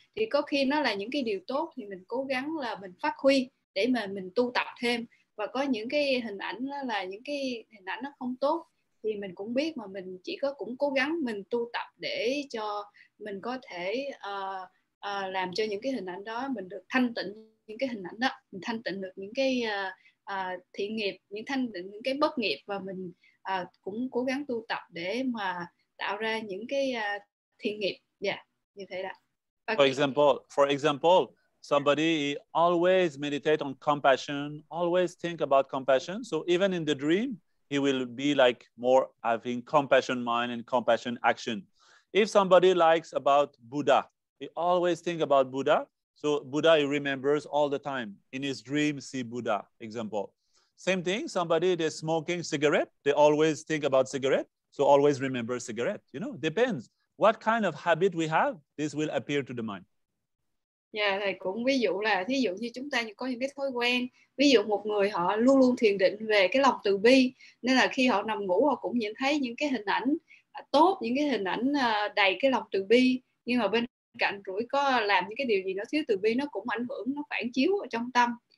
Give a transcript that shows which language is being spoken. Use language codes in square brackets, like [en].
[vi] Thì có khi nó là những cái điều tốt thì mình cố gắng là mình phát huy để mà mình tu tập thêm, và có những cái hình ảnh đó là những cái hình ảnh nó không tốt thì mình cũng biết, mà mình chỉ cũng cố gắng mình tu tập để cho mình có thể làm cho những cái hình ảnh đó mình được thanh tịnh, những cái hình ảnh đó mình thanh tịnh được những cái thiện nghiệp, thanh tịnh những cái bất nghiệp, và mình cũng cố gắng tu tập để mà tạo ra những cái thiện nghiệp. Như thế đó. Okay. [en] For example, somebody always meditate on compassion, always think about compassion. So even in the dream, he will be like more having compassion mind and compassion action. If somebody likes about Buddha, he always think about Buddha. So Buddha, he remembers all the time. In his dream, see Buddha, example. Same thing, somebody they're smoking cigarette, they always think about cigarette. So always remember cigarette, you know, depends. What kind of habit we have, this will appear to the mind. [vi] Dạ, thầy cũng ví dụ là thí dụ như chúng ta có những cái thói quen, ví dụ một người họ luôn luôn thiền định về cái lòng từ bi, nên là khi họ nằm ngủ họ cũng nhìn thấy những cái hình ảnh tốt, những cái hình ảnh đầy cái lòng từ bi, nhưng mà bên cạnh rủi có làm những cái điều gì nó thiếu từ bi, nó cũng ảnh hưởng, nó phản chiếu ở trong tâm.